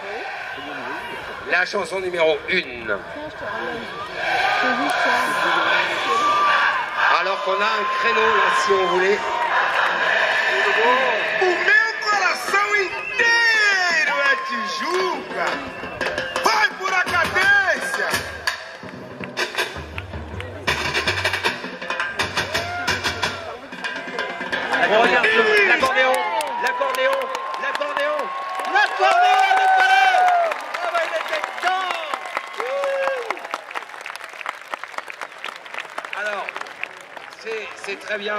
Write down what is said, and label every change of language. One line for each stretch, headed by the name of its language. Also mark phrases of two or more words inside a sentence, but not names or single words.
French: La chanson numéro 1. Alors qu'on a un créneau là, si on voulait.
Portuguese: O meu coração inteiro é Tijuca. Vai por a cadência.
French: L'accordéon, Nicolas! Ah bah il était dedans! Alors, c'est très bien.